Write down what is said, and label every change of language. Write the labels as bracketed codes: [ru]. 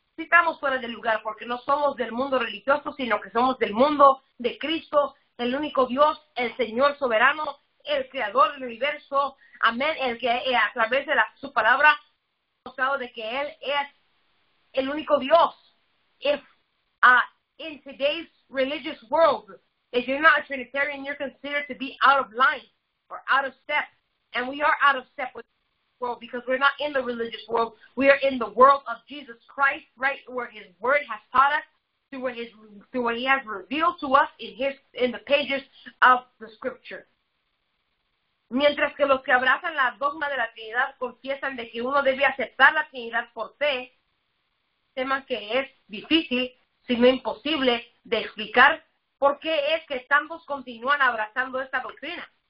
[es] Sí estamos fuera del lugar, porque no somos del mundo religioso, sino que somos del mundo de Cristo, el único Dios, el Señor soberano, el creador del universo. Amén. El que a través de su palabra ha mostrado de que Él es el único Dios. [en] If in today's religious world, if you're not a Trinitarian, you're considered to be out of line or out of step. And we are out of step with the world because we're not in the religious world. We are in the world of Jesus Christ, right, where His Word has taught us, through what He has revealed to us in the pages of the Scripture. [es] Mientras que los que abrazan la dogma de la Trinidad confiesan de que uno debe aceptar la Trinidad por fe, tema que es difícil, si no imposible, de explicar por qué es que tantos continúan abrazando esta doctrina.